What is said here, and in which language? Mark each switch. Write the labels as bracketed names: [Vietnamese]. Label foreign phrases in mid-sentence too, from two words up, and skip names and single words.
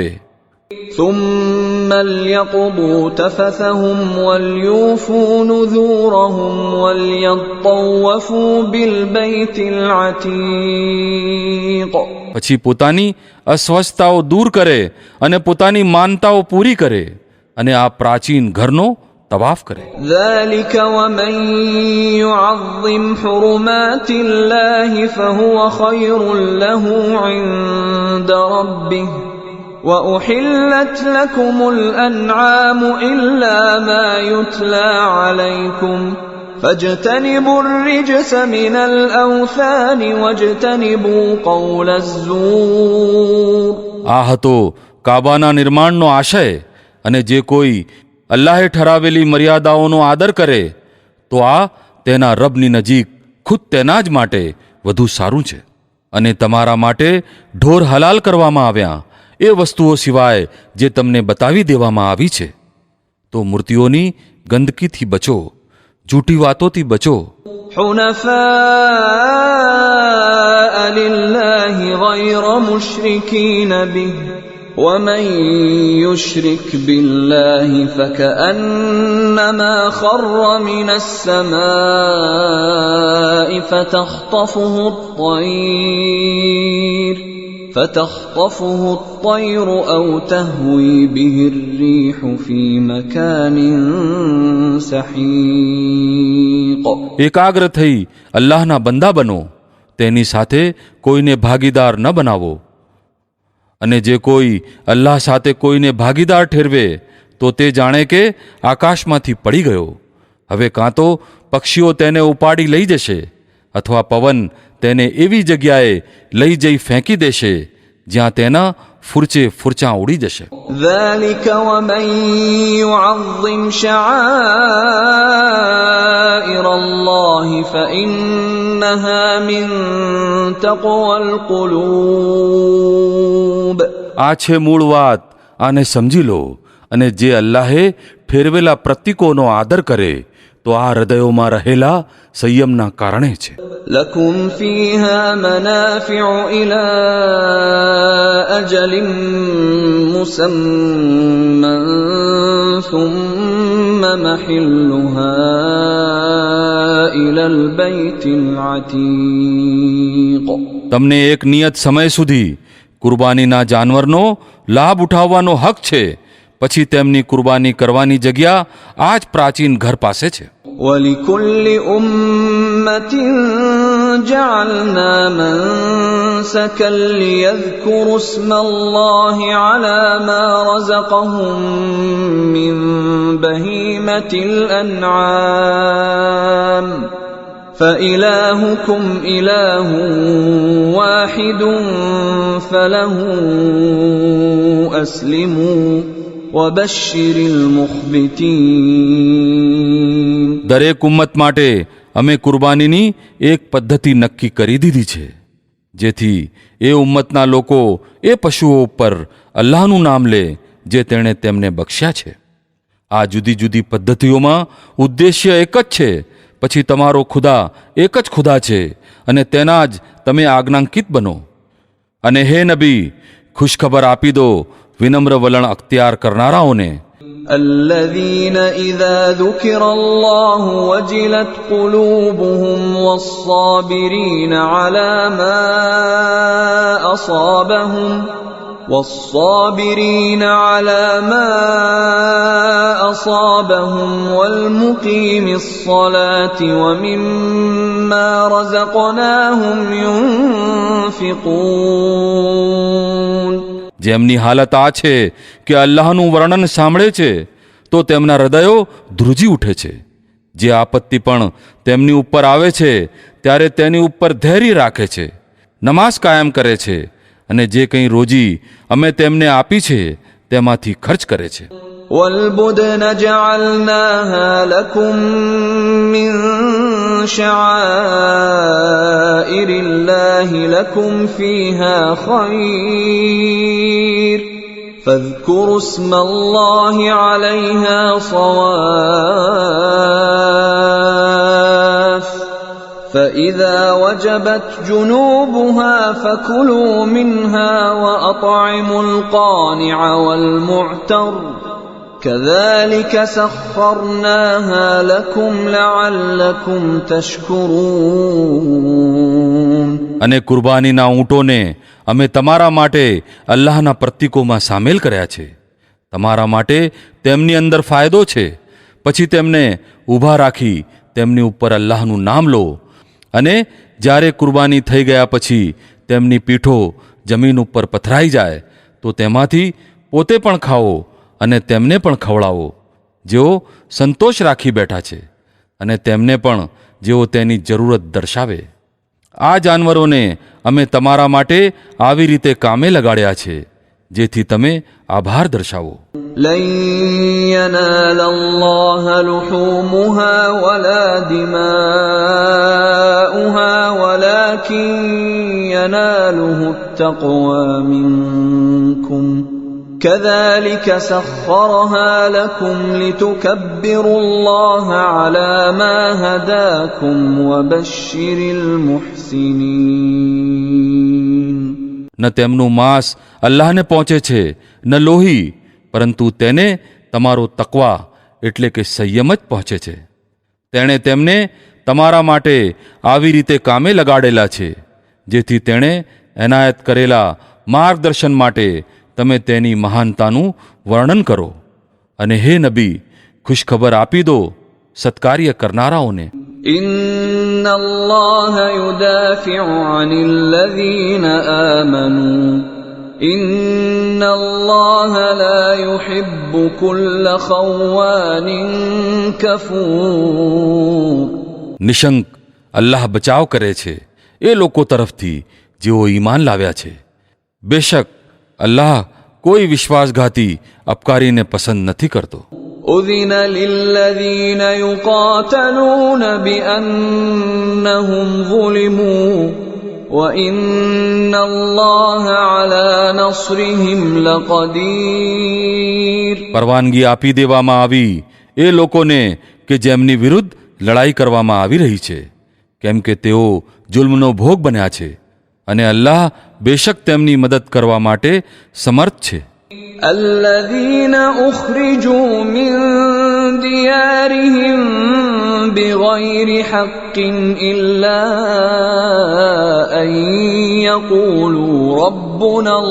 [Arabic] ثُمَّ لْيَقْضُوا تَفَثَهُمْ وَلْيُوفُوا نُذُورَهُمْ وَلْيَطَّوَّفُوا بِالْبَيْتِ الْعَتِيقِ. [Gujarati] પછી પોતાની અસ્વસ્થતાઓ દૂર કરે અને પોતાની માનતાઓ પૂરી કરે અને આ પ્રાચીન ઘરનો તવાફ કરે. [Arabic] ذَلِكَ وَمَن يُعَظِّمْ حُرُمَاتِ اللَّهِ فَهُوَ خَيْرٌ لَّهُ عِندَ رَبِّهِ وَأُحِلَّتْ لَكُمُ الْأَنْعَامُ إِلَّا مَا يُتْلَى عَلَيْكُمْ فَاجْتَنِبُوا الرِّجْسَ مِنَ الْأَوْثَانِ وَاجْتَنِبُوا قَوْلَ الزُّورِ. [Gujarati] આ હતો કાબાના નિર્માણનો આશય અને જે કોઈ અલ્લાહે ઠરાવેલી મર્યાદાઓનો આદર કરે તો આ તેના રબની નજીક ખુદ તેના જ માટે વધુ સારું છે. અને તમારા માટે ઢોર હલાલ કરવામાં આવ્યા એ વસ્તુઓ સિવાય જે તમને બતાવી દેવામાં આવી છે. તો મૂર્તિઓની ગંદકીથી બચો, જૂઠી વાતોથી બચો. [Arabic] حنفاء لله غير مشركين به ومن يشرك بالله فكأنما خر من السماء فتخطفه الطير أو تهوي به الريح في مكان سحيق. [Gujarati] એકાગ્ર થઈ અલ્લાહના બંદા બનો, તેની સાથે કોઈને ભાગીદાર ન બનાવો. અને જે કોઈ અલ્લાહ સાથે કોઈને ભાગીદાર ઠેરવે તો તે જાણે કે આકાશમાંથી પડી ગયો. હવે કાં તો પક્ષીઓ તેને ઉપાડી લઈ જશે અથવા પવન તેને એવી જગ્યાએ લઈ જઈ ફેંકી દેશે જ્યાં તેના ફૂરચે ફૂરચાં ઉડી જશે. [Arabic] ذلك ومن يعظم شعائر الله فإنها من تقوى القلوب. [Gujarati] આ છે મૂળ વાત, આને સમજી લો. અને જે અલ્લાહે ઠેરવેલા પ્રતીકોનો આદર કરે તો આ હૃદયોમાં રહેલા સંયમના કારણે છે. [Arabic] لكم فيها منافع إلى أجل مسمى ثم محلها إلى البيت العتيق. [Gujarati] તમને એક નિયત સમય સુધી કુરબાનીના જાનવરનો લાભ ઉઠાવવાનો હક છે. પછી તેમની કુરબાની કરવાની જગ્યા આ જ પ્રાચીન ઘર પાસે છે. [Arabic] ولكل أمة جعلنا منسكا ليذكروا اسم الله على ما رزقهم من بهيمة الأنعام فإلهكم إله واحد فله أسلموا وبشر المخبتين. [Gujarati] દરેક ઉમ્મત માટે અમે કુરબાનીની એક પદ્ધતિ નક્કી કરી દીધી છે, જેથી એ ઉમ્મતના લોકો એ પશુઓ ઉપર અલ્લાહનું નામ લે જે તેણે તેમને બખ્શ્યા છે. આ જુદી જુદી પદ્ધતિઓમાં ઉદ્દેશ્ય એક જ છે. પછી તમારો ખુદા એક જ ખુદા છે અને તેના જ તમે આજ્ઞાંકિત બનો. અને હે નબી, ખુશખબર આપી દો વિનમ્ર વલણ અખ્તિયાર કરનારાઓને. [Arabic] الذين إذا ذكر الله وجلت قلوبهم والصابرين على ما أصابهم والمقيم الصلاة ومما رزقناهم ينفقون. [Gujarati] જેમની હાલત આ છે કે અલ્લાહનું વર્ણન સાંભળે છે તો તેમના હૃદયો ધ્રુજી ઉઠે છે. જે આપત્તિ પણ તેમની ઉપર આવે છે ત્યારે તેની ઉપર ધૈર્ય રાખે છે, નમાઝ કાયમ કરે છે અને જે કંઈ રોજી અમે તેમને આપી છે તેમાંથી ખર્ચ કરે છે. [Arabic] والبدن جعلناها لكم من شعائر الله لكم فيها خير فاذكروا اسم الله عليها صواف فإذا وجبت جنوبها فكلوا منها وأطعموا القانع والمعتر كذلك سخرناها لكم لعلكم تشكرون. [Gujarati] અને કુરબાનીના ઊંટોને અમે તમારા માટે અલ્લાહના પ્રતીકોમાં સામેલ કર્યા છે. તમારા માટે તેમની અંદર ફાયદો છે. પછી તેમને ઊભા રાખી તેમની ઉપર અલ્લાહનું નામ લો. અને જ્યારે કુરબાની થઈ ગયા પછી તેમની પીઠો જમીન ઉપર પથરાઈ જાય તો તેમાંથી પોતે પણ ખાઓ અને તેમને પણ ખવડાવો જેઓ સંતોષ રાખી બેઠા છે, અને તેમને પણ જેઓ તેની જરૂરત દર્શાવે. આ જાનવરોને અમે તમારા માટે આવી રીતે કામે લગાડ્યા છે જેથી તમે આભાર દર્શાવો. [Arabic] لن ينال الله لحومها ولا دماؤها ولكن يناله التقوى منكم كذلك سخرها لكم لتكبروا الله على ما هداكم وبشر المحسنين. [Gujarati] ન તેમનું માંસ અલ્લાહને પહોંચે છે ન લોહી, પરંતુ તેને તમારો તકવા એટલે કે સંયમ જ પહોંચે છે. તેણે તેમને તમારા માટે આવી રીતે કામે લગાડેલા છે જેથી તેણે એનાયત કરેલા માર્ગદર્શન માટે તમે તેની મહાનતાનું વર્ણન કરો. અને હે નબી, ખુશખબર આપી દો સત્કાર્ય કરનારાઓને. [Arabic] إن الله يدافع عن الذين آمنوا إن الله لا يحب كل خوان كفور. [Gujarati] નિશંક અલ્લાહ બચાવ કરે છે એ લોકો તરફથી જેઓ ઈમાન લાવ્યા છે. બેશક અલ્લાહ કોઈ વિશ્વાસઘાતી અપકારીને પસંદ નથી કરતો. [Arabic] أذن للذين يقاتلون بأنهم ظلموا وإن الله على نصرهم لقدير. [Gujarati] પરવાનગી આપી દેવામાં આવી એ લોકોને કે જેમની વિરુદ્ધ લડાઈ કરવામાં આવી રહી છે, કેમ કે તેઓ જુલ્મનો ભોગ બન્યા છે, અને અલ્લાહ બેશક તેમની મદદ કરવા માટે સમર્થ છે. [Arabic] الذين أخرجوا من ديارهم بغير حق إلا أن يقولوا ربنا